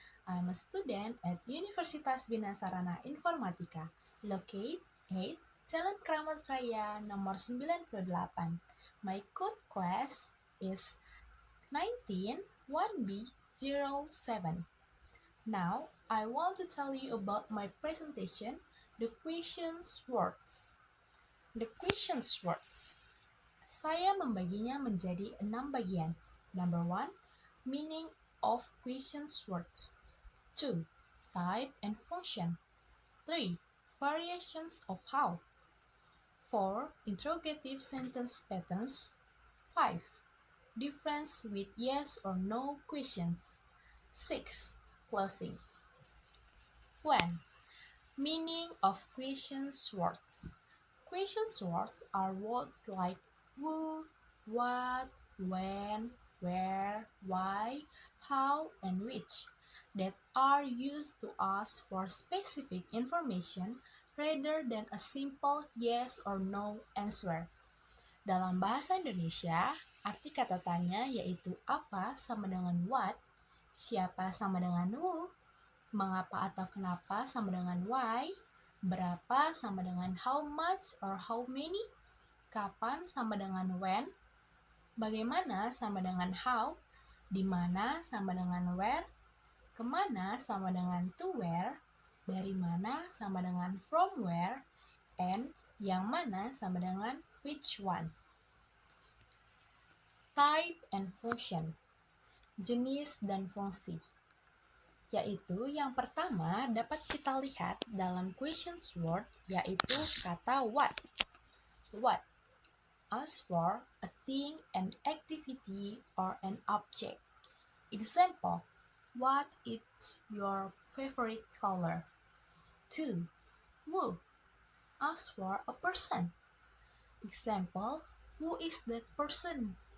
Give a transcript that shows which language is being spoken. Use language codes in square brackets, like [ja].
[en] I'm a student at Universitas Binasarana Informatika, located at Jalan Kramat Raya nomor 98. My code class is 191B07. Now, I want to tell you about my presentation, the questions words. The questions words. [id] Saya membaginya menjadi 6 bagian. [en] Number 1, meaning of questions words. 2, type and function. 3, variations of how. 4, interrogative sentence patterns. 5, difference with yes or no questions. 6, closing. 1. Meaning of questions words. Questions words are words like who, what, when, where, why, how, and which that are used to ask for specific information rather than a simple yes or no answer. [id] Dalam bahasa Indonesia, arti kata tanya yaitu apa sama dengan what, siapa sama dengan who, mengapa atau kenapa sama dengan why, berapa sama dengan how much or how many, kapan sama dengan when, bagaimana sama dengan how, di mana sama dengan where, Kemana sama dengan to where, dari mana sama dengan from where, and yang mana sama dengan which one. [en] Type and function, jenis dan fungsi. [id] Yaitu yang pertama dapat kita lihat dalam questions word, yaitu kata what. [en] What asks for a thing, an activity, or an object. Example, what is your favorite color? 2. Who asks for a person. Example, who is that person?